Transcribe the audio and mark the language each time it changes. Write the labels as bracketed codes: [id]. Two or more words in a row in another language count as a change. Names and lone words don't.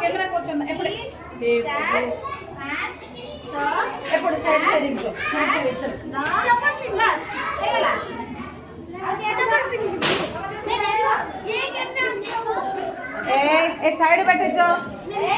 [or] କରୁଛନ୍ତି ଏପଟେ [hi] चार पाँच छः [or] ଏପଟେ ସାଇଡ୍ ସାଇଡ୍ ଯିବ नौ दस ହେଇଗଲା ଆଉ [hi] ए साइड बैठे जो एक